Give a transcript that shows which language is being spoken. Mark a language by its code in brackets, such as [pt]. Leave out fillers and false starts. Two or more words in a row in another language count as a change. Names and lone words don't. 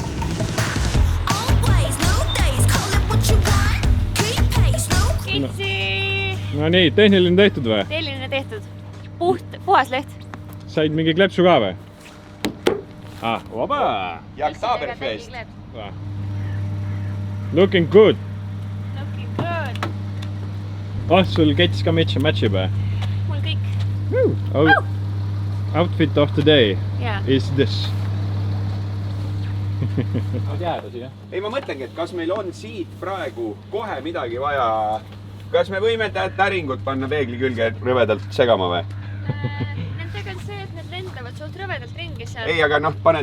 [et] No nii, tehniline tehtud või? Tehniline tehtud. Puhas leht. Said mingi klepsu ka või? Oba! Jak Taberfest! [en] Looking good! Looking good! [et] Sul kets ka matchib või? Mul kõik. [en] Outfit of the day is this. [et] Ei, ma mõtlengi, et kas meil on siit praegu kohe midagi vaja. Kas me võime täringut panna peegli külge rõvedalt segama või? Nendega on see, et need lendavad sult rõvedalt ringi seal. Ei, aga paned...